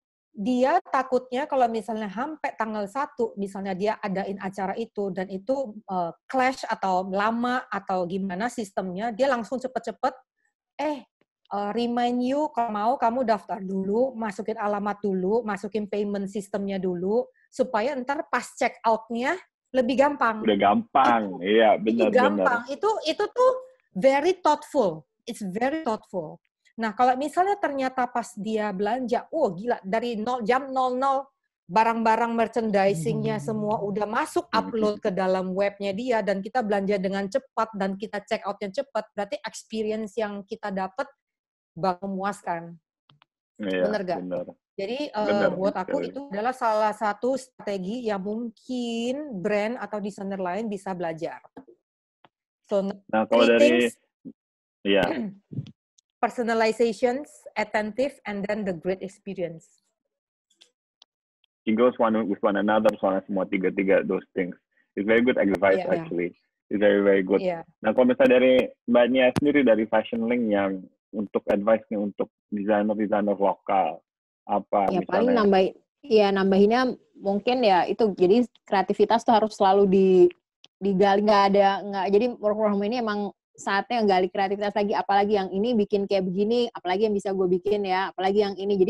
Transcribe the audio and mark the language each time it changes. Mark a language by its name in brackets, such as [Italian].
[Indonesian] Dia takutnya kalau misalnya sampai tanggal 1, misalnya dia adain acara itu, dan itu clash atau lama atau gimana sistemnya, dia langsung cepet-cepet, [English] remind you, [Indonesian] kalau mau kamu daftar dulu, masukin alamat dulu, masukin payment sistemnya dulu, supaya ntar pas check out-nya lebih gampang. Udah gampang, iya benar. Gampang, itu tuh [English] very thoughtful, it's very thoughtful. [Indonesian] Nah, kalau misalnya ternyata pas dia belanja, gila, dari jam 00, barang-barang merchandising-nya semua udah masuk upload ke dalam webnya dia, dan kita belanja dengan cepat, dan kita check out-nya cepat, berarti experience yang kita dapat bakal memuaskan. Iya, bener gak? Bener. Jadi, bener, buat aku itu adalah salah satu strategi yang mungkin brand atau desainer lain bisa belajar. [English] So, [Indonesian] nah, kalau dari... Iya. [English] Personalizations, attentive, and then the great experience. It goes one with one another, [Indonesian] soalnya semua tiga [English] those things. It's very good advice actually. It's very, very good. Yeah. [Indonesian] Nah, kalau misalnya dari Mbak Nia sendiri dari Fashion Link yang untuk advice-nya untuk desainer lokal, apa ya, misalnya? Paling nambahinnya mungkin ya itu, jadi kreativitas tuh harus selalu digali, jadi work from home ini emang saatnya gali kreativitas lagi, apalagi yang ini bikin kayak begini, apalagi yang bisa gue bikin ya, apalagi yang ini.